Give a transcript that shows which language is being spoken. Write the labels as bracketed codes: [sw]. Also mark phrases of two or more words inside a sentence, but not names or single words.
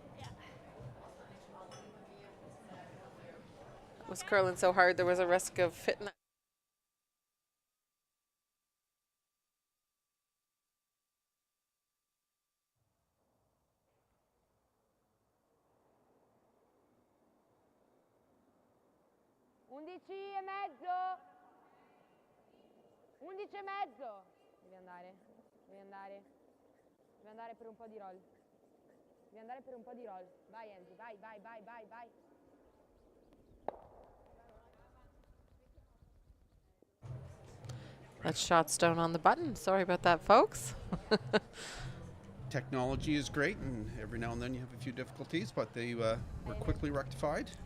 [en] It was curling so hard there was a risk of hitting that. [it] Undici e mezzo. 11 e mezzo. Devi andare. Devi andare. Devi andare per un po' di roll. Devi andare per un po' di roll. Vai Angie, vai, vai, vai, vai, vai. [en] That's shot stone on the button. Sorry about that, folks. Technology is great, and every now and then you have a few difficulties, but they were quickly rectified.